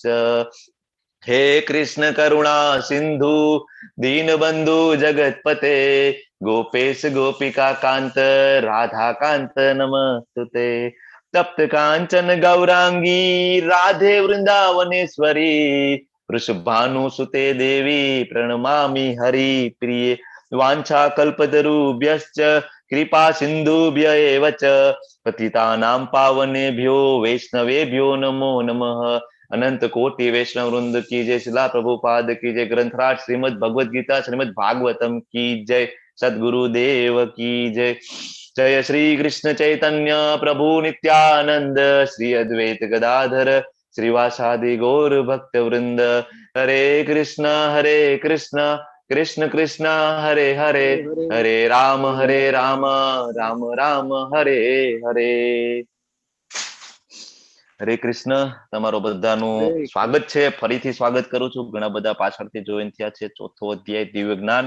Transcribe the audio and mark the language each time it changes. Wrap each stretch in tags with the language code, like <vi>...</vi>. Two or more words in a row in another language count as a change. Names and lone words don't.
<sa>હે કૃષ્ણ કરુણા સિંધુ દીનબંધુ જગતપતે ગોપેશ ગોપિકા કાંત રાધા કાંત નમસ્તુતે. તપ્ત કાંચન ગૌરાંગી રાધે વૃંદાવનેશ્વરી વૃષભાનુ સુતે દેવી પ્રણમામી હરિ પ્રિય. વાંછા કલ્પતરુભ્યશ્ચ કૃપા સિંધુભ્ય એવ ચ પતિતાનાં પાવનેભ્યો વૈષ્ણવેભ્યો નમો નમઃ.</sa> <hi>अनंत कोटि वैष्णव वृंद की जय. शिला प्रभुपाद की जय. ग्रंथराज श्रीमद भगवद गीता श्रीमद भागवतम की जय. सदगुरु देव की जय.</hi> <sa>जय श्री कृष्ण चैतन्य प्रभु नित्यानंद श्री अद्वैत गदाधर श्रीवासादि गौर भक्त वृंद. हरे कृष्ण કૃષ્ણ કૃષ્ણ હરે હરે, હરે રામ રામ રામ હરે હરે. હરે કૃષ્ણ.</sa> <gu>તમારો બધાનું સ્વાગત છે. ફરીથી સ્વાગત કરું છું. ઘણા બધા પાછળથી જોઈન થયા છે. ચોથો અધ્યાય દિવ્ય જ્ઞાન.</gu>